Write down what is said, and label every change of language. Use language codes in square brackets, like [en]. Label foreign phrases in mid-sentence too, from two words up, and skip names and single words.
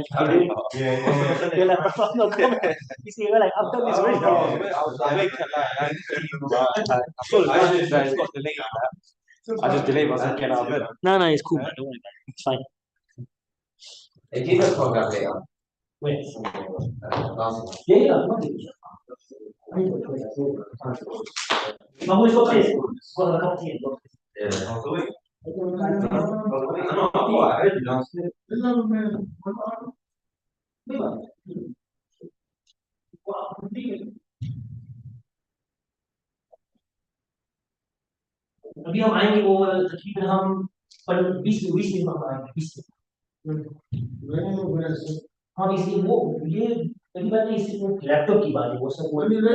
[en] You're like, I'm not coming. You see, you're like, I've done this already. I just delayed myself getting out of bed. No, it's cool, man. Don't worry about it. It's fine. Hey, give us program later. Wait. Yeah. [es] Vamos a ver. Bueno, acá tiene. [hi] अभी हम आएंगे वो तकरीबन हम 20 दिन बाद आएंगे 20 हाँ इसलिए वो ये पहली बात नहीं इसलिए वो लैपटॉप की बात है वो सब